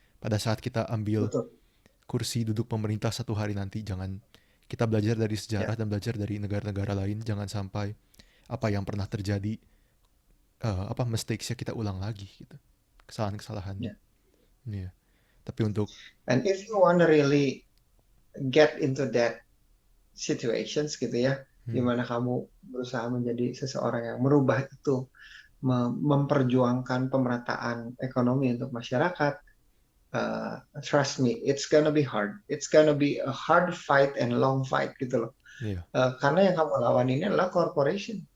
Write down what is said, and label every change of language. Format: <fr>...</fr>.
<id>Pada saat kita ambil Betul. kursi duduk pemerintah satu hari nanti, jangan kita belajar dari sejarah Ya, dan belajar dari negara-negara lain, jangan sampai apa yang pernah terjadi, apa mistakes-nya kita ulang lagi gitu, kesalahan-kesalahannya. ya. Iya. Tapi untuk</id> <en>And if you want to really get into that situations</en> <id>gitu ya, di hmm, mana kamu berusaha menjadi seseorang yang merubah itu, memperjuangkan pemerataan ekonomi untuk masyarakat,</id> <en>trust me, it's gonna be hard. It's gonna be a hard fight and long fight</en> <id>gitu loh. iya, Karena yang kamu lawan ini adalah corporation</id>